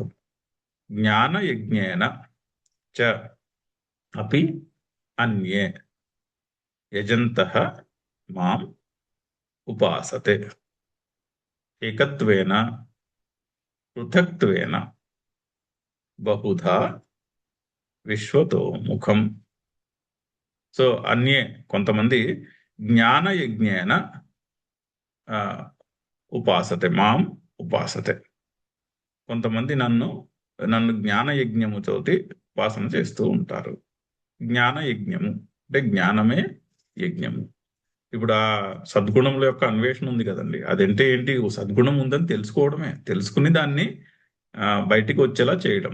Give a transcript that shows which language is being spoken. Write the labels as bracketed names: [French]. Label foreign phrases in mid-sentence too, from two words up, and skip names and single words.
[Sanskrit] జ్ఞాన యజ్ఞేన చ అపి అన్యే యజంతః మాం ఉపాసతే. ఏకత్వేన పృథక్త్వేన బహుధా విశ్వతో ముఖం. సో అన్యే కొంతమంది జ్ఞాన యజ్ఞేన ఉపాసతే మాం ఉపాసతే. [Telugu] కొంతమంది నన్ను జ్ఞాన యజ్ఞముతోటి ఉపాసన చేస్తూ ఉంటారు. జ్ఞాన యజ్ఞము అంటే జ్ఞానమే యజ్ఞము. ఇప్పుడు ఆ సద్గుణముల యొక్క అన్వేషణ ఉంది కదండి, అదంటే ఏంటి? ఓ సద్గుణం ఉందని తెలుసుకోవడమే, తెలుసుకుని దాన్ని బయటికి వచ్చేలా చేయడం.